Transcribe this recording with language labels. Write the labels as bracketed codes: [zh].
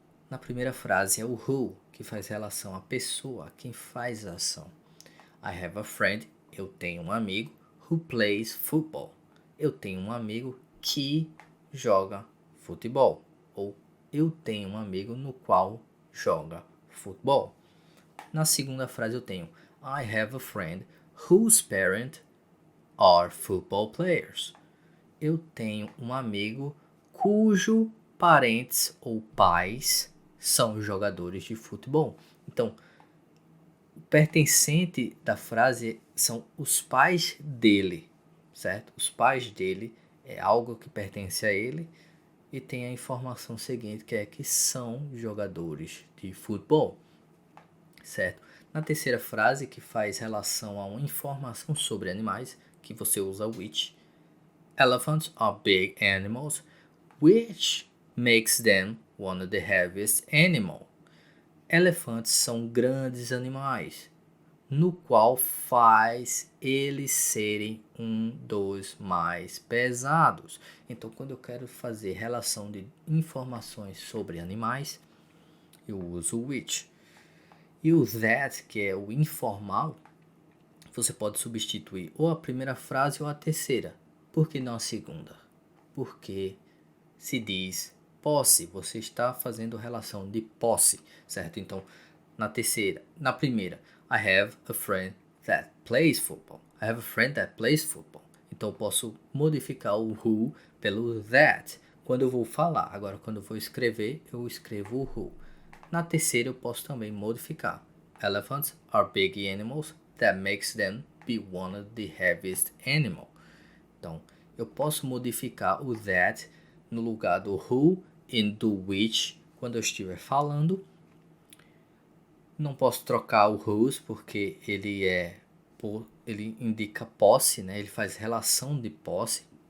[pt] Na primeira frase é o who, que faz relação à pessoa, a quem faz a ação. [en] I have a friend, [pt] eu tenho um amigo, [en] who plays football. [pt] Eu tenho um amigo que joga futebol. Ou eu tenho um amigo no qual joga futebol. Na segunda frase eu tenho [en] I have a friend whose parents are football players. [pt] Eu tenho um amigo cujo parentes ou pais são jogadores de futebol. Então, o pertencente da frase são os pais dele, certo? Os pais dele é algo que pertence a ele e tem a informação seguinte, que é que são jogadores de futebol, certo? Na terceira frase, que faz relação a uma informação sobre animais, que você usa which. [en] Elephants are big animals, which makes them one of the heaviest animals. [pt] Elefantes são grandes animais, no qual faz eles serem um dos mais pesados. Então, quando eu quero fazer relação de informações sobre animais, eu uso o which. E o that, que é o informal, você pode substituir ou a primeira frase ou a terceira. Por que não a segunda? Porque se diz posse, você está fazendo relação de posse, certo? Então, na primeira, [en] I have a friend that plays football. I have a friend that plays football. [pt] Então, eu posso modificar o who pelo that quando eu vou falar. Agora, quando eu vou escrever, eu escrevo o who. Na terceira, eu posso também modificar. [en] Elephants are big animals that makes them be one of the heaviest animal. [pt] Então, eu posso modificar o that no lugar do who e do which quando eu estiver falando. Não posso trocar o whose porque ele é ele indica posse, né? Ele faz relação de posse.